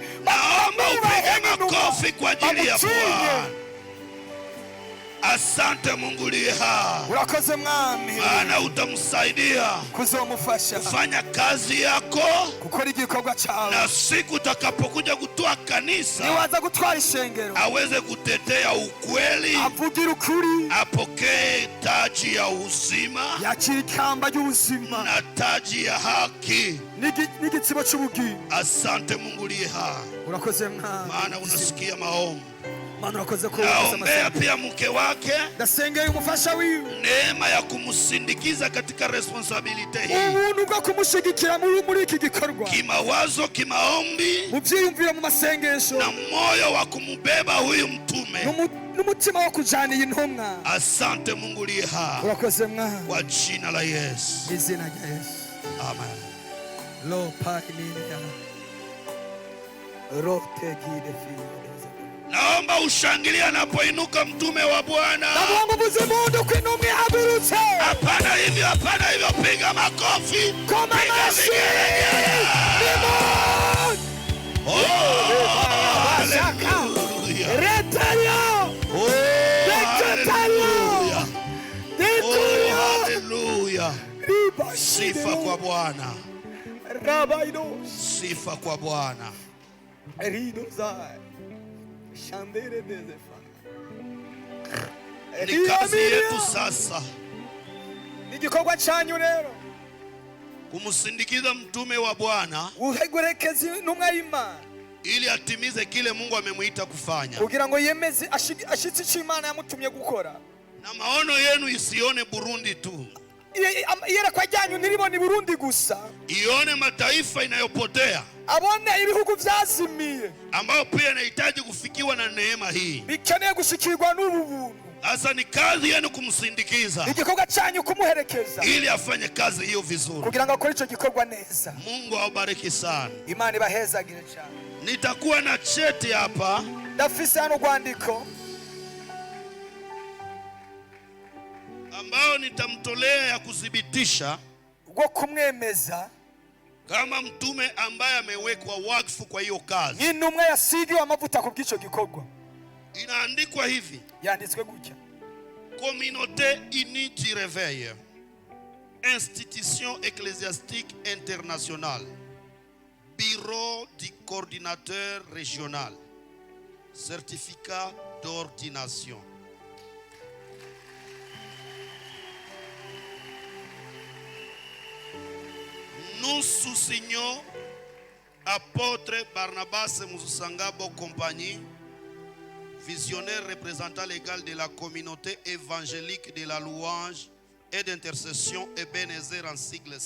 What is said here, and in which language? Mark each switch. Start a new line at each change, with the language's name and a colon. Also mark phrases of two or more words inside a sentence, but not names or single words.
Swahili: Naomba upige makofi kwa ajili ya Bwana. Asante Mungu liye hai,
Rundi: urakoze mwami,
Swahili: maana utamsaidia
Rundi: kuzomufasha
Swahili: kufanya kazi yako,
Rundi: gukora igikorwa cyawe,
Swahili: na siku utakapokuja kutoa kanisa
Rundi: niwaza gutwara ishengero
Swahili: aweze kutetea ukweli,
Rundi: avugira ukuri,
Swahili: apokee taji ya uzima
Rundi: yakira ikamba ry'ubuzima
Swahili: na taji ya haki.
Rundi: n'igitsibo cy'ubugingo.
Swahili: Asante Mungu liye hai,
Rundi: Urakoze mwami,
Swahili: maana unasikia maombi.
Rundi: Mana urakoze ko
Swahili: Naombea pia mke wake
Rundi: ndasengeye umufasha wiwe,
Swahili: neema ya kumsindikiza katika responsibility hii,
Rundi: ubuntu bwo kumushigikira muri iki gikorwa,
Swahili: kimawazo, kimaombi,
Rundi: mu byiyumviro, mu masengesho,
Swahili: na moyo wa kumubeba huyu mtume.
Rundi: n'umutima wo kujana iyi ntumwa.
Swahili: Asante Mungu liye hai,
Rundi: Urakoze mwami,
Swahili: kwa jina la Yesu,
Rundi: izina rya Yesu. amen. Lo paimini rote gide fiyo.
Swahili: Naomba ushangilie anapoinuka mtume wa Bwana.
Rundi: Namuomba buzimundu kw'intumwa ihagurutse.
Swahili: Hapana hivyo, hapana hivyo, piga makofi,
Rundi: Koma
Swahili: piga
Rundi: mashi.
Swahili: vigelegele. Oh, hallelujah. Retario. Oh, hallelujah. Oh, hallelujah. Sifa kwa Bwana. Rabaidos. Sifa kwa Bwana. Eridozai. Shandere dezefa. Ni kazi yetu sasa
Rundi: Igikorwa cyanyu rero
Swahili: kumsindikiza mtume wa Bwana
Rundi: uhegurekeza intumwa y'Imana
Swahili: ili atimize kile Mungu amemuita kufanya,
Rundi: kugira ngo yemeze ashitse icyo Imana yamutumye gukora,
Swahili: na maono yenu isione Burundi tu,
Rundi: iyerekwa ryanyu ntiribone Burundi gusa,
Swahili: ione mataifa inayopotea
Rundi: abone ibihugu byazimiye
Swahili: ambayo pia inahitaji kufikiwa na neema hii.
Rundi: bikeneye gushikirwa n'ubu buntu.
Swahili: Sasa ni kazi yenu kumsindikiza
Rundi: Igikorwa cyanyu kumuherekeza
Swahili: ili afanye kazi hiyo vizuri.
Rundi: kugira ngo akore icyo gikorwa neza.
Swahili: Mungu awabariki sana.
Rundi: Imana ibahezagire cyane.
Swahili: Nitakuwa na cheti hapa
Rundi: Ndafise hano rwandiko
Swahili: ambao nitamtolea ya kuthibitisha
Rundi: rwo kumwemeza
Swahili: kama mtume ambaye amewekwa wakfu kwa hiyo kazi.
Rundi: nk'intumwa yasigiwe amavuta ku bw'icyo gikorwa.
Swahili: Inaandikwa hivi:
Rundi: Yanditswe gutya:
French: Communauté unie du réveil, institution ecclésiastique internationale, bureau du coordinateur régional, certificat d'ordination. Nous sous-signons apôtre Barnabas Musangabo compagnie, visionnaire représentant légal de la communauté évangélique de la louange et d'intercession Ebenezer en sigle